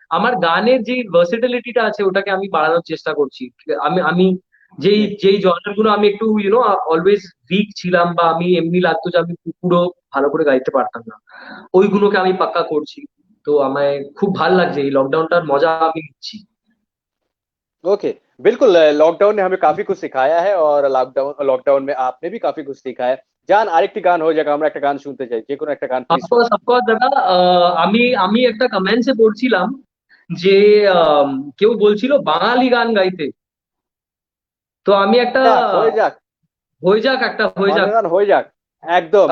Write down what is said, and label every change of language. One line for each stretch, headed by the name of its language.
Bangla: আমার গানের যে ভার্সেটিলিটিটা আছে ওটাকে আমি বাড়ানোর চেষ্টা করছি। আমি আমি যেই হুম। যেই জনার গুলো আমি একটু
English: always weak
Bangla: ছিলাম, বা আমি এমনি লাগতো যে আমি পুরো ভালো করে গাইতে পারতাম না, ওইগুলোকে আমি পাক্কা করছি। তো আমায় খুব ভাল লাগছে, এই লকডাউনটার মজা আমি নিচ্ছি। ওকে।
Hindi: बिल्कुल, লকডাউন ने हमें काफी कुछ सिखाया है, और লকডাউন লকডাউন में आपने भी काफी कुछ सीखा है।
Bangla: জান, আরেকটি গান হয়ে যাক, আমরা একটা গান শুনতে চাই, যে কোনো একটা গান প্লিজ শোনাও। অফকোর্স, অফকোর্স দাদা। আমি আমি একটা কমেন্টসে পড়ছিলাম যে আম, কেউ বলছিল বাঙালি গান গাইতে। তো আমি একটা হয়ে যাক, হয়ে যাক, একটা হয়ে যাক। বাংলা গান হয়ে যাক, একদম।